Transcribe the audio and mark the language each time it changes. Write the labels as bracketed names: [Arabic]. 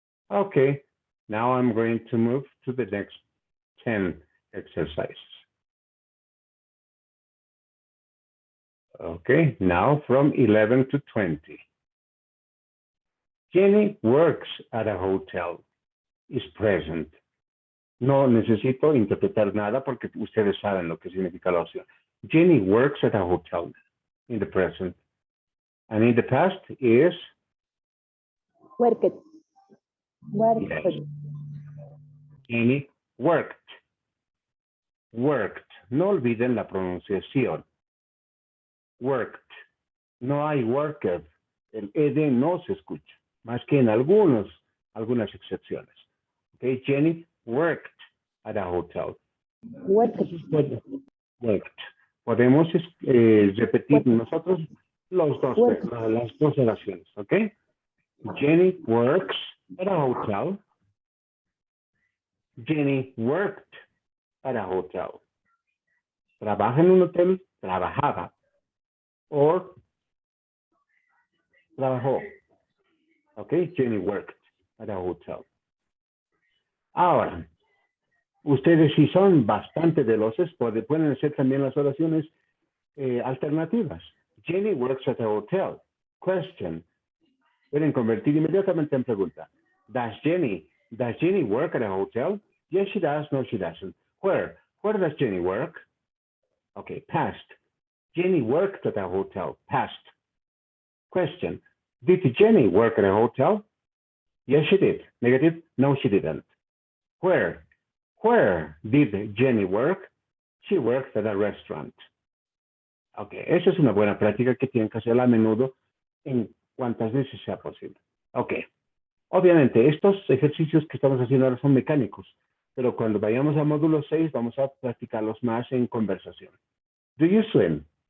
[English] Okay, now I'm going to move to the next 10 exercises. Okay, now from 11 to 20. Jenny works at a hotel, is present. [Spanish] No necesito interpretar nada porque ustedes saben lo que significa la opción. [English] Jenny works at a hotel in the present. And in the past is? Work it. Work Yes. it. Jenny worked. Worked. [Spanish] No olviden la pronunciación. Worked. No hay worker. El ed no se escucha, más que en algunas excepciones. [English] Okay, Jenny worked at a hotel. Work it. Worked. [Spanish] Podemos repetir nosotros las dos oraciones, ¿ok? [English] Jenny works at a hotel. Jenny worked at a hotel. [Spanish] Trabaja en un hotel, trabajaba. O trabajó. ¿Ok? [English] Jenny worked at a hotel. [Spanish] Ahora, ustedes si son bastante veloces, pueden hacer también las oraciones alternativas. [English] Jenny works at a hotel. Question. [Spanish] Pueden convertir inmediatamente en pregunta. [English] Does Jenny work at a hotel? Yes, she does. No, she doesn't. Where does Jenny work? Okay, past. Jenny worked at a hotel. Past. Question. Did Jenny work at a hotel? Yes, she did. Negative. No, she didn't. Where did Jenny work? She worked at a restaurant. [Spanish] Okay, esa es una buena práctica que tienen que hacer a menudo en cuantas veces sea posible. Okay. Obviamente, estos ejercicios que estamos haciendo ahora son mecánicos, pero cuando vayamos al módulo 6 vamos a practicarlos más en conversación. [English] Do you swim?